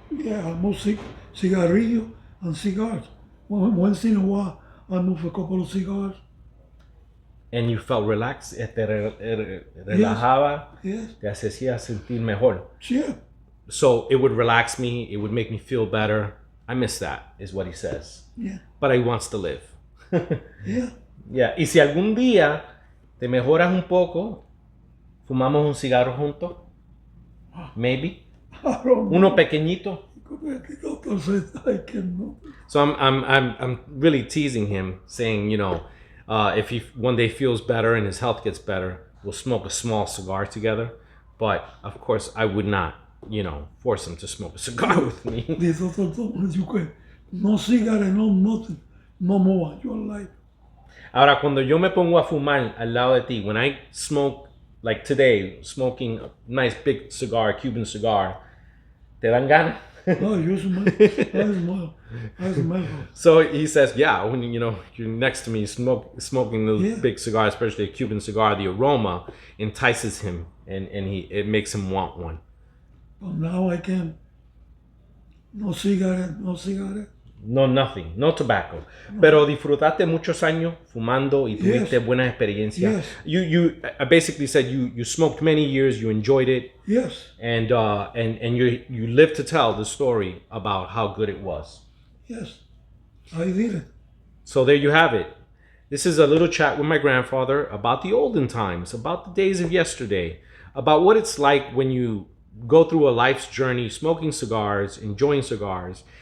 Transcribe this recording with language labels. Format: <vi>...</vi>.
<en>Yeah, I move cigarrillo and cigars. Once in a while, I move a couple of cigars. And you felt relaxed,</en> <es>te relajaba,</es> <en>Yes.</en> <es>te hacía sentir mejor.</es> <en>Yeah. So it would relax me, it would make me feel better. I miss that, is what he says. Yeah. But he wants to live. Yeah. Yeah.</en> <es>Y si algún día te mejoras un poco, fumamos un cigarro juntos.</es> <en>Maybe. I don't know.</en> <es>Uno pequeñito.</es> <en>The doctor said I cannot. So I'm really teasing him, saying, if he one day feels better and his health gets better, we'll smoke a small cigar together. But of course, I would not, force him to smoke a cigar with me. The doctor told me you can no cigarette, no nothing, no more. You're alive.</en> <es>Ahora, cuando yo me pongo a fumar al lado de ti,</es> <en>when I smoke, like today, smoking a nice big cigar, Cuban cigar,</en> <es>¿te dan ganas?</es> <en>No, you smell. I smell. So he says, yeah, when you're next to me smoking those Yeah. big cigars, especially a Cuban cigar, the aroma entices him and it makes him want one. But now I can. No cigarette, no cigarette. No, nothing, no tobacco.</en> <es>Pero disfrutaste muchos años fumando y tuviste</es> <en>Yes.</en> <es>buenas experiencias.</es> <en>Yes. I basically said you smoked many years, you enjoyed it, Yes. and you lived to tell the story about how good it was. Yes. I did it. So there you have it. This is a little chat with my grandfather about the olden times, about the days of yesterday, about what it's like when you go through a life's journey smoking cigars, enjoying cigars.</en>